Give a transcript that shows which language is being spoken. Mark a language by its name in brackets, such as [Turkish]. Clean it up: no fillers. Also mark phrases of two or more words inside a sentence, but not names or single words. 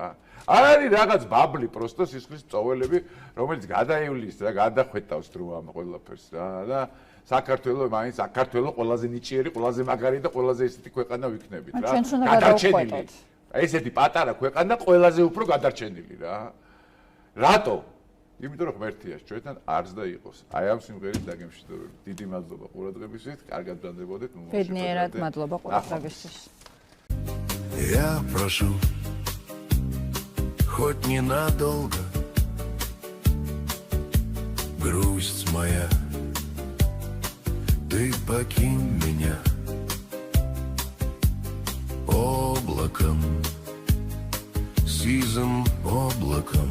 [Georgian] არ არის რაღაც ბაბლი, პროსტო სისხლის მწოველები, რომელიც გადაივლის და გადახვეტავს დრო ამ ყველაფერს რა და საქართველოს მაინც საქართველოს ყველაზე ნიჭიერი, ყველაზე მაგარი და ყველაზე ესეთი ქვეყანა ვიქნებით რა. გადარჩენილი. ესეთი პატარა ქვეყანა ყველაზე უფრო გადარჩენილი რა. რატო? იმიტომ რომ ღმერთია ჩვენთან არც და იყოს. აი ამ სიმღერის დაგემშვიდობებით. დიდი მადლობა ყურადღებისთვის. კარგად ბრანდებოდეთ. ბედნიერად მადლობა ყურადღებისთვის. [Russian] Я прошу хоть ненадолго, грусть моя, ты покинь меня облаком, сизым облаком.